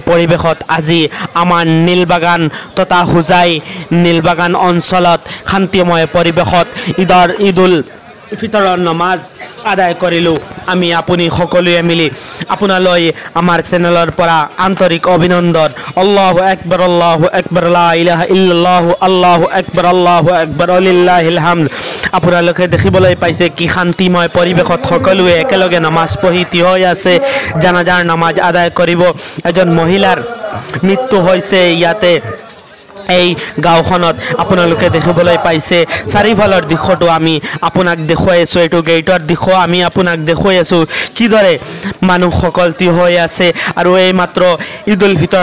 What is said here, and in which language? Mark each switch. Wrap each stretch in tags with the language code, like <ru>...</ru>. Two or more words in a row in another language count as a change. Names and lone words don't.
<as>পৰিবেশত আজি আমাৰ নীলবাগান তথা হুজাই নীলবাগান অঞ্চলত শান্তিময় পৰিবেশত ঈদুল ফিতৰৰ নামাজ আদায় কৰিলো আমি আপুনি সকলোৱে মিলি আপোনালৈ আমাৰ চেনেলৰ পৰা আন্তৰিক অভিনন্দন</as> <ar>الله أكبر لا إله إلا الله الله أكبر ولله الحمد</ar> <as>আপোনালোকে দেখিবলৈ পাইছে কি শান্তিময় পৰিবেশত সকলোৱে একেলগে নামাজ পঢ়ি থিয় হৈ আছে জানাজাৰ নামাজ আদায় কৰিব এজন মহিলাৰ মৃত্যু হৈছে ইয়াতে এই গাঁওখনত আপোনালোকে দেখিবলৈ পাইছে চাৰিফালৰ দৃশ্যটো আমি আপোনাক দেখুৱাই আছো এটো গেটৰ দৃশ্য আমি আপোনাক দেখুৱাই আছো কিদৰে মানুহসকল থিয় হৈ আছে আৰু এই মাত্ৰ ঈদুল ফিতৰ</as>